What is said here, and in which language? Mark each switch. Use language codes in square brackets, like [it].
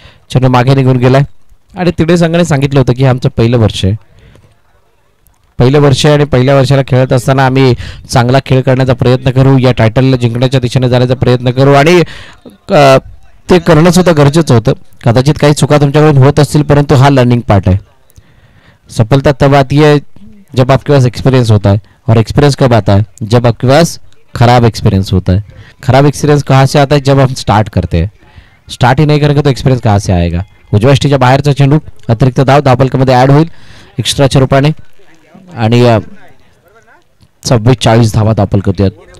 [mr] चेंडू मागे निघून गेलाय आणि तिथे संघाने सांगितलं होतं की आमचं पहिलं वर्ष आहे आणि पहिल्या वर्षाला खेळत असताना आम्ही चांगला खेळ करण्याचा प्रयत्न करू, या टायटलला जिंकण्याच्या दिशेने जाण्याचा प्रयत्न करू आणि ते करणं सुद्धा गरजेचं होतं. कदाचित काही चुका तुमच्याकडून होत असतील परंतु हा लर्निंग पार्ट है. [hi] सफलता तब आती है जब आपके पास एक्सपीरियंस होता है और एक्सपीरियंस कब आता है जब आपके पास खराब एक्सपीरियंस होता है. खराब एक्सपीरियंस कहाँ से आता है जब हम स्टार्ट करते हैं. स्टार्ट ही नहीं करेंगे तो एक्सपीरियंस कहाँ से आएगा. [mr] उजव्या ष्टीच्या बाहेरचा चेंडू अतिरिक्त धावपलकामध्ये ॲड होईल एक्स्ट्राच्या रूपाने आणि 26-40 धावा धावपलक होत्यात.